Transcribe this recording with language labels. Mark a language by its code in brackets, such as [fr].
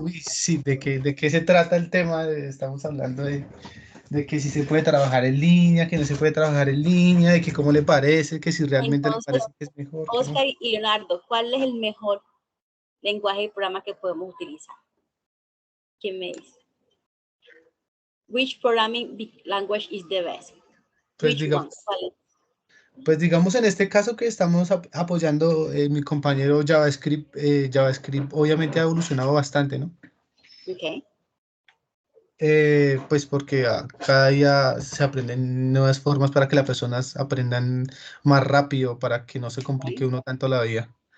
[es] uy, sí, ¿de qué se trata el tema? Estamos hablando de que si se puede trabajar en línea, que no se puede trabajar en línea, de que cómo le parece, que si realmente le Entonces, parece que es mejor. que no. Oscar y Leonardo, ¿cuál es el mejor lenguaje y programa que podemos utilizar? ¿Quién me dice? [en] Which programming language is the best? [es] Pues [en] Which [es] digamos, [en] one? [es] ¿Cuál es? pues digamos en este caso que estamos apoyando mi compañero JavaScript, JavaScript obviamente ha evolucionado bastante, ¿no? [en] Okay. [es] Pues porque cada día se aprenden nuevas formas para que las personas aprendan más rápido, para que no se complique uno tanto la vida.